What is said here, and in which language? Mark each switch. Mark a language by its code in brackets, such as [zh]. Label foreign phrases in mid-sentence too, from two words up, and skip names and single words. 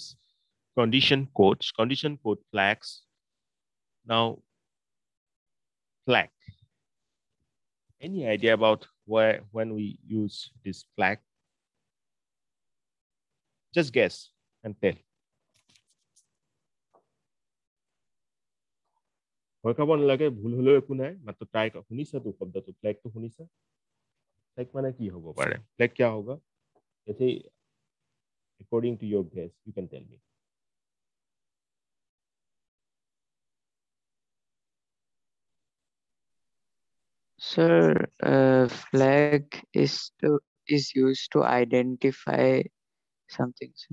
[en] Condition codes, condition code flags. Now, flag. Any idea about when we use this flag? Just guess and tell. [as] ভয় খাব নালাগে, ভুল হলেও একো নাই, মাত্ৰ ট্ৰাই কৰ. শুনিছা তো শব্দটো, ফ্লেগটো শুনিছা? ফ্লেগ মানে কি হ'ব পাৰে? ফ্লেগ [hi] क्या होगा? [en] ऐसे according to your guess, you can tell me. Sir, flag is used to identify something, sir.